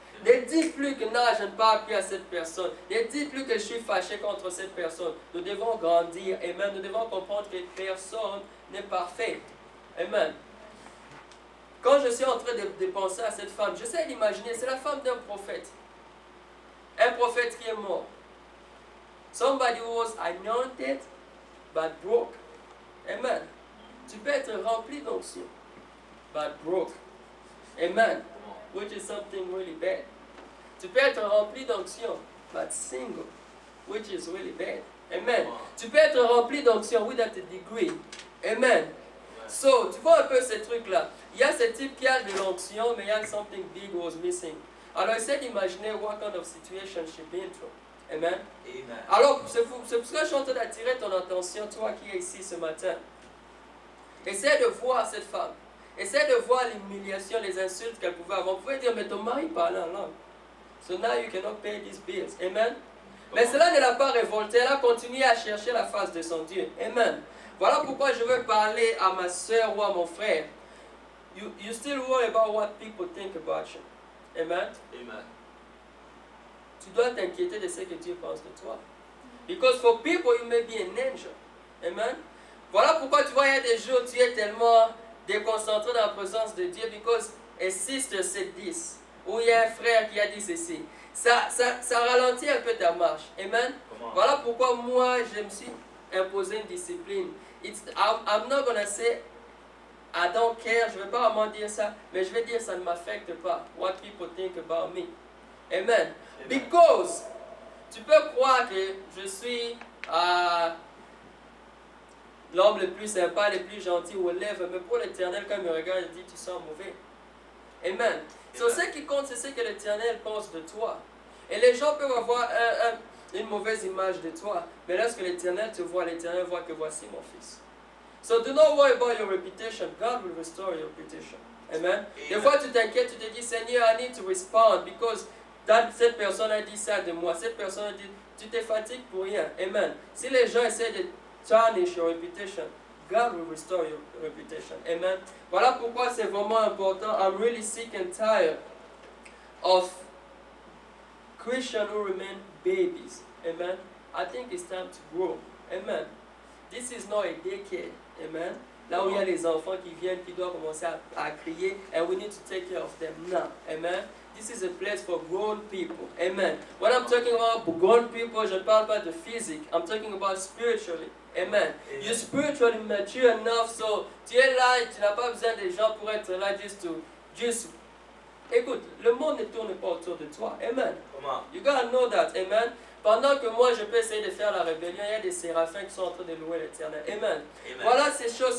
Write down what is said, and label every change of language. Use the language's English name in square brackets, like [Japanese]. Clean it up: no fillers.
[French] Ne dis plus que non, je ne parle plus à cette personne. Ne dis plus que je suis fâché contre cette personne. Nous devons grandir. Amen. Nous devons comprendre que personne n'est parfait. Amen. Quand je suis en train de penser à cette femme, j'essaie d'imaginer, c'est la femme d'un prophète. Un prophète qui est mort. [English] Somebody who was anointed but broke. Amen. [French] Tu peux être rempli d'onction [English] but broke. Amen. Which is something really bad. [French] Tu peux être rempli d'onction [English] but single, which is really bad. [French] Amen. Tu peux être rempli d'onction [English] without a degree. [French] Amen. So, tu vois un peu ces trucs-là. Il y a ce type qui a de l'onction, mais il y a [English] something big was missing. [French] Alors, essaie d'imaginer [English] what kind of situation she's been through. Amen. Amen. [French] Alors, c'est pour ça que je suis en train d'attirer ton attention, toi qui es ici ce matin. Essaie de voir cette femme. Essaie de voir l'humiliation, les insultes qu'elle pouvait avoir. Vous pouvez dire, mais ton mari parle en langue. [English] So now you cannot pay these bills. Amen. [French] Mais cela ne l'a pas révoltée. Elle a continué à chercher la face de son Dieu. Amen. Voilà pourquoi je veux parler à ma soeur ou à mon frère. [English] You still worry about what people think about you. Amen. Amen. [French] Tu dois t'inquiéter de ce que Dieu pense de toi. [English] Because for people, you may be an angel. Amen. [French] Voilà pourquoi tu vois, il y a des jours où tu es tellement déconcentré dans la présence de Dieu. [English] Because a sister said this. [French] Ou il y a un frère qui a dit ceci. Ça ralentit un peu ta marche. Amen. Voilà pourquoi moi, je me suis imposé une discipline. [English] I'm not going to say I don't care. [French] Je ne vais pas vraiment dire ça. Mais je vais dire ça ne m'affecte pas. [English] What people think about me. Amen. [French] Because tu peux croire que je suis l'homme le plus sympa, le plus gentil ou lève, mais pour l'Éternel, quand il me regarde, il dit tu sens mauvais. Amen. So, ce qui compte, c'est ce que l'Éternel pense de toi. Et les gens peuvent avoir une mauvaise image de toi, mais lorsque l'Éternel te voit, l'Éternel voit que voici mon fils. [English] So do not worry about your reputation. God will restore your reputation. Amen. [French] Des fois, tu t'inquiètes, tu te dis, Seigneur, [English] I need to respond [French] because cette personne a dit ça de moi. Cette personne a dit, tu te fatigues pour rien. Amen. Si les gens essaient de [English] tarnish your reputation, God will restore your reputation. [French] Amen. Voilà pourquoi c'est vraiment important. [English] I'm really sick and tired of Christians who remain babies. Amen. I think it's time to grow. Amen. This is not a daycare. Amen. [French] Là où il y a les enfants qui viennent, qui doivent commencer à crier, [English] and we need to take care of them now. [French] Amen. [English] This is a place for grown people. Amen. When I'm talking about grown people, [French] je ne parle pas de physique. [English] I'm talking about spiritually. Amen. You're spiritually mature enough, so [French] tu es là et tu n'as pas besoin des gens pour être là just. Écoute, le monde ne tourne pas autour de toi. Amen. Comment? [English] You gotta know that. Amen. [French] Pendant que moi je peux essayer de faire la rébellion, il y a des séraphins qui sont en train de louer l'Éternel. Amen. Voilà ces choses.